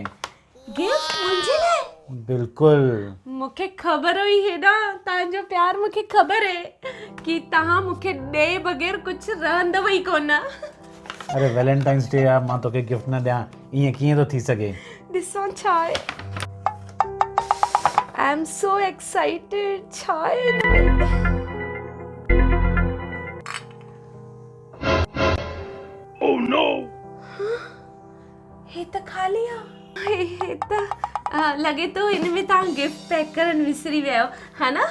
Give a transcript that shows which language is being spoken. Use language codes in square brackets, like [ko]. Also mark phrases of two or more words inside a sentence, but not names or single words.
[sd] गिफ्ट मुंहिंजे लाइ? बिल्कुलु। मूंखे ख़बर हुई हेॾा, तव्हांजो प्यार मूंखे ख़बर आहे कि तव्हां मूंखे ॾे बग़ैर कुझु रहंदव ई कोन। अरे वैलेंटाइंस डे आहे, मां तोखे गिफ्ट न ॾियां, ईअं कीअं थो थी सघे? ॾिसो छा आहे। [en] I am so excited. [sd] छा आहे हिनमें? [en] Oh no, [sd] हे त खाली आहे। हे त लॻे थो हिनमें तव्हां गिफ्ट पैक करणु विसरी विया आहियो, हा न?